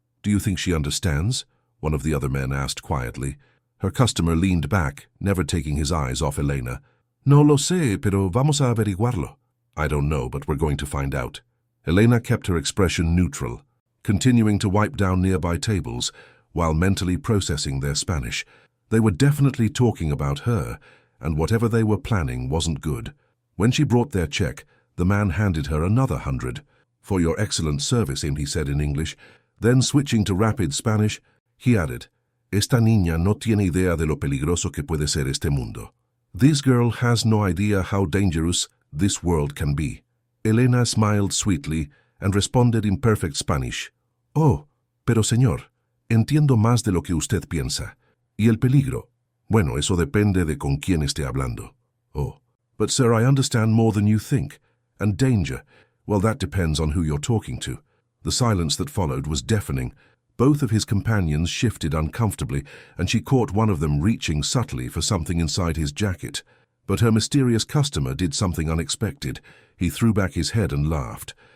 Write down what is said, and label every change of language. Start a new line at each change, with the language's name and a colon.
English: "Do you think she understands?" one of the other men asked quietly. Her customer leaned back, never taking his eyes off Elena.
Spanish: "No lo sé, pero vamos a averiguarlo."
English: "I don't know, but we're going to find out." Elena kept her expression neutral, continuing to wipe down nearby tables while mentally processing their Spanish. They were definitely talking about her, and whatever they were planning wasn't good. When she brought their check, the man handed her another 100. "For your excellent service," he said in English. Then, switching to rapid Spanish, he added,
Spanish: Esta niña no tiene idea de lo peligroso que puede ser este mundo.
English: This girl has no idea how dangerous this world can be. Elena smiled sweetly and responded in perfect Spanish.
Spanish: Oh, pero señor, entiendo más de lo que usted piensa. ¿Y el peligro? Bueno, eso depende de con quién esté hablando.
English: Oh, but sir, I understand more than you think. And danger, well, that depends on who you're talking to. The silence that followed was deafening. Both of his companions shifted uncomfortably, and she caught one of them reaching subtly for something inside his jacket. But her mysterious customer did something unexpected. He threw back his head and laughed.